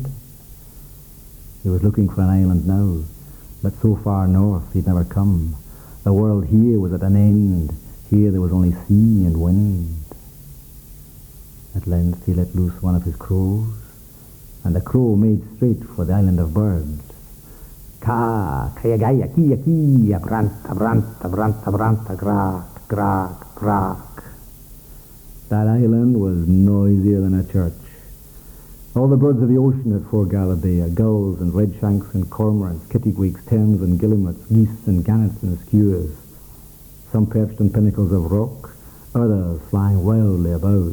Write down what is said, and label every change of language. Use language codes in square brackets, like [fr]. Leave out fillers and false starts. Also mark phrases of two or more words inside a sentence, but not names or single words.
[en] He was looking for an island now, but so far north he'd never come. The world here was at an end. Here there was only sea and wind. At length he let loose one of his crows, and the crow made straight for the island of birds. Ka, kayagaya, kia, kia, branta, branta, branta, branta, grak, grak, grak. That island was noisier than a church. All the birds of the ocean had foregalled there, gulls and redshanks and cormorants, kittiwakes, terns and guillemots, geese and gannets and skuas. Some perched on pinnacles of rock, others flying wildly about.